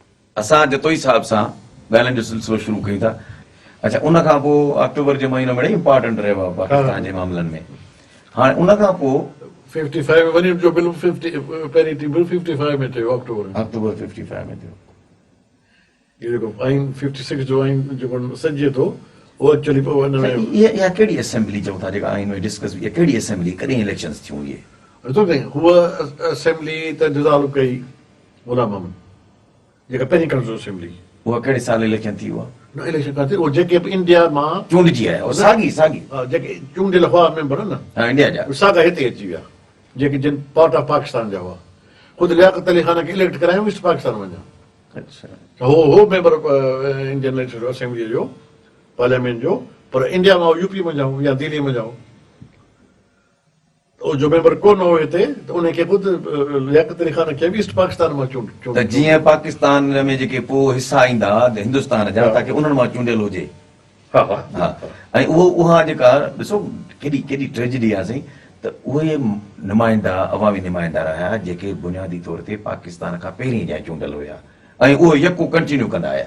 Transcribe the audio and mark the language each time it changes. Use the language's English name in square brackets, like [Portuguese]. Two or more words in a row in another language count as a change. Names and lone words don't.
[Sindhi] असां जतोई साहिब सां ॻाल्हाइण जो सिलसिलो शुरू कयूं था। अच्छा, उन खां पोइ अक्टूबर जो महीनो बड़ी इंपॉर्टेंट रहियो आहे पाकिस्तान जे मामलनि में। हाणे उन खां पोइ 55 वञण जो बिल 50 पहिरीं बिल 55 में थियो अक्टूबर 55 में थियो। इहो जेको आइन 56 जो आइन जेको सजे थो उहो एक्चुअली पोइ हिन में इहा कहिड़ी असेंबली चऊं था जेका आइन में डिस्कस इहा कहिड़ी असेंबली कॾहिं इलेक्शन्स थियूं इहे? ॾिसो साईं, हूअ असेंबली त डिज़ॉल्व कई गुलाम मोहम्मद जेका पहिरीं [English] council assembly. [Sindhi] उहा कहिड़े साल इलेक्शन थी? उहा न इलेक्शन कान थी, उहो जेके बि इंडिया मां चूंडजी आया साॻी हा जेके चूंडियल हुआ मेंबर न इंडिया जा साॻा हिते अची विया जेके जिन [English] part of [Sindhi] पाकिस्तान जा हुआ। ख़ुदि लियाकत अली ख़ान खे इलेक्ट करायूं ईस्ट पाकिस्तान वञा। अच्छा, हो मेंबर इंडियन लेजिस्लेटिव असेंबली जो पार्लियामेंट जो, पर इंडिया मां यूपी में जाऊं या दिल्ली में जाऊं जो मेंबर कोन हो हिते त उनखे ख़ुदि लियाकत अली ख़ान खे बि ईस्ट पाकिस्तान मां चूंड त जीअं पाकिस्तान में जेके पोइ हिसा ईंदा हिंदुस्तान जा ताकी उन्हनि मां चूंडियल हुजे। हा हा हा, ऐं उहा जेका ॾिसो केॾी ट्रेजेडी आहे साईं त उहे नुमाइंदा अवामी नुमाइंदा रहिया जेके बुनियादी तौर ते पाकिस्तान खां पहिरीं जा चूंडियल हुया ऐं उहो यको कंटिन्यू कंदा आया।